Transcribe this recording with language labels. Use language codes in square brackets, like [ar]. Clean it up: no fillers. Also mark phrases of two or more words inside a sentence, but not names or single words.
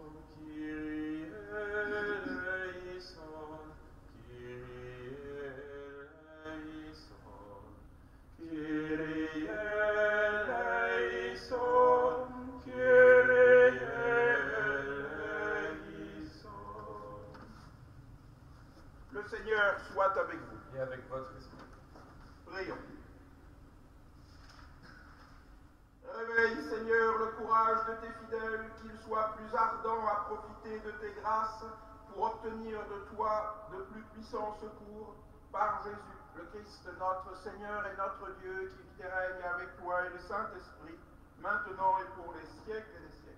[el] Kyrie eleison, Kyrie eleison, Kyrie eleison, Kyrie eleison. [fr] Le Seigneur soit avec vous. Et avec votre esprit. Prions. Réveille, Seigneur, le courage de tes fidèles, qu'ils soient plus ardents à profiter de tes grâces pour obtenir de toi de plus puissants secours par Jésus, le Christ, notre Seigneur et notre Dieu, qui vit et règne avec toi et le Saint-Esprit, maintenant et pour les siècles et des siècles.